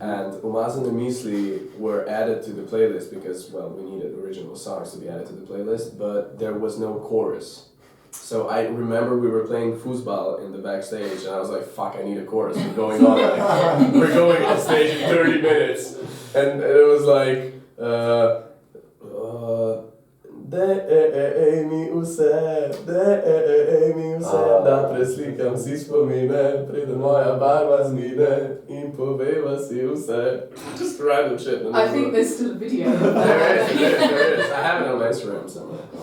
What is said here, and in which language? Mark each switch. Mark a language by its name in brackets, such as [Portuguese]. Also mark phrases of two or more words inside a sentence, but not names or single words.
[English] And Umazan and Misli were added to the playlist because, well, we needed original songs to be added to the playlist, but there was no chorus. So I remember we were playing foosball in the backstage, and I was like, fuck, I need a chorus. We're going on stage in 30 minutes. And it was like... [Slovenian] Dej mi vse, da preslikam si spomine, pride moja barva zmine in poveva si vse. [English] Just random shit. I think there's still a video. There is. I have it on my Instagram somewhere.